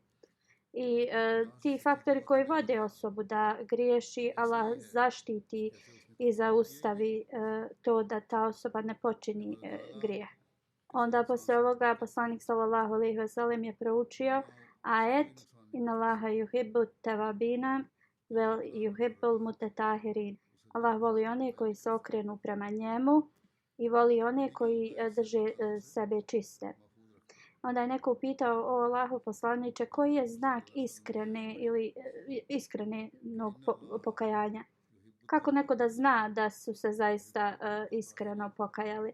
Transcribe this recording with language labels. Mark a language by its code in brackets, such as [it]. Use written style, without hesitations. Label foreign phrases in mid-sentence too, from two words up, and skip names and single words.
[bs] I ti faktori koji vode osobu da griješi, Allah zaštiti i zaustavi to da ta osoba ne počini grijeh. Onda posle ovoga poslanik [ar] صلى الله عليه وسلم [bs] je proučio ajet: [ar] إن الله يحب التوابين ويحب المتطهرين. [bs] Allah voli one koji se okrenu prema njemu i voli one koji drže sebe čiste. Onda je neko upitao: o Allahu poslaniče, koji je znak iskrenog pokajanja? Kako neko da zna da su se zaista iskreno pokajali?